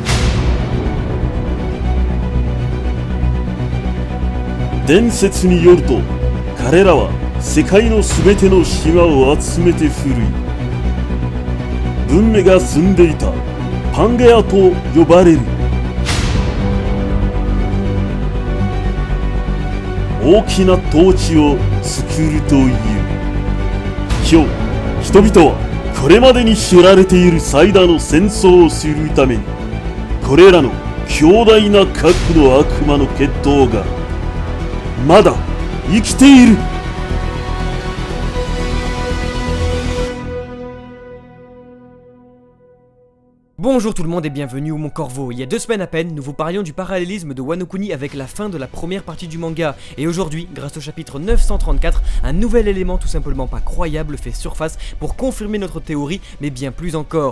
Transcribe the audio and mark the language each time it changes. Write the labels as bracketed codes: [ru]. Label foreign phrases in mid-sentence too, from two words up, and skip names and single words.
[ja] 伝説によると、彼らは世界のすべての島を集めて古い文明が住んでいたパンゲアと呼ばれる大きな統治を作るという。今日、人々はこれまでに知られている最大の戦争をするために、これらの強大な核の悪魔の血統がまだ生きている。 [fr] Bonjour tout le monde et bienvenue au Mon Corvo. Il y a 2 semaines à peine, nous vous parlions du parallélisme de Wano Kuni avec la fin de la première partie du manga. Et aujourd'hui, grâce au chapitre 934, un nouvel élément tout simplement pas croyable fait surface pour confirmer notre théorie, mais bien plus encore.